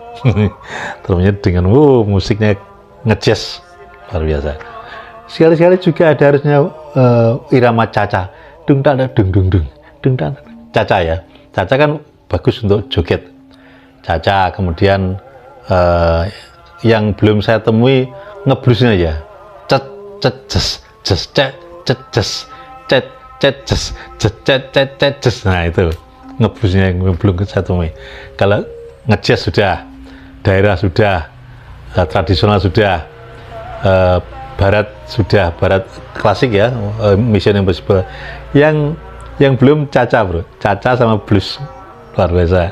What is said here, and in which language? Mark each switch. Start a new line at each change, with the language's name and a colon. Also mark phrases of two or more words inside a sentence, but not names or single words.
Indonesian: Trompetnya dengan musiknya ngejazz luar biasa. Sekali-sekali juga ada harusnya irama caca. Dung dung dung dung dung dung. Caca ya. Caca kan bagus untuk joget. Caca, kemudian yang belum saya temui ngeblusnya ya. Cet cet jes jes cet cet jes cet cet jes cet cet cet cet jes. Nah itu ngeblusnya yang belum saya temui. Kalau ngejazz sudah, daerah sudah, tradisional sudah, barat sudah, barat klasik ya, Mission Impossible. Yang belum caca bro, caca sama blues luar biasa.